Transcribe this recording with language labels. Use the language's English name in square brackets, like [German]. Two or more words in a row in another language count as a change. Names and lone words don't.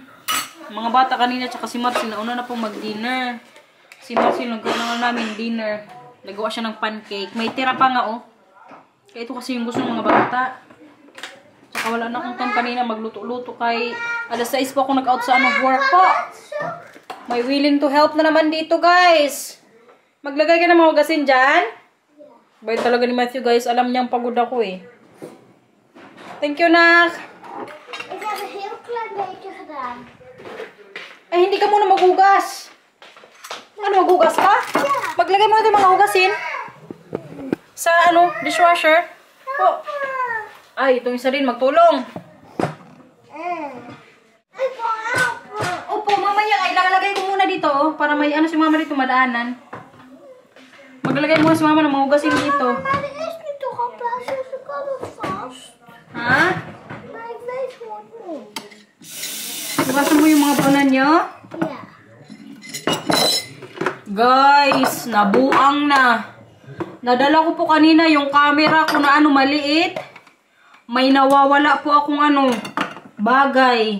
[Filipino] Mga bata kanina, tsaka si Marcel, nauna na pong mag-dinner. Si Marcel, nagawa na namin dinner. Nagawa siya ng pancake. May tira pa nga, Kaya ito kasi yung gusto ng mga bata. Tsaka wala na akong time kanina magluto-luto kay alas 6 po ako nag-out sa work po. May [English] willing to help [Filipino] na naman dito, guys. Maglagay ka ng mga hugasin dyan. Bayan talaga ni Matthew, guys. Alam niyang pagod ako eh. [English] Thank you, [Filipino] Nak. [Dutch] Ik heb een heel klein beetje gedaan. [Filipino] Ay, hindi ka muna maghugas. Ano, maghugas ka? Maglagay mo ito mga hugasin. Sa dishwasher. Oh. Ay, itong isa din, magtulong. [Dutch] Ik wil helpen. [Filipino] Opo, mamaya ay lalagay ko muna dito, para may si mama dito madaanan. Maglalagay muna si mama ng mga hugasin dito. [Dutch] Maar er is nu toch al plaats, dus ik kan het vast. [Filipino] Ha? [Dutch] Maar ik weet hoe het moet. [Filipino] Hugasan mo yung mga banan niyo? [Dutch] Ja. [Filipino] Guys, nabuang na. Nadala ko po kanina yung camera ko na maliit. May nawawala po akong bagay.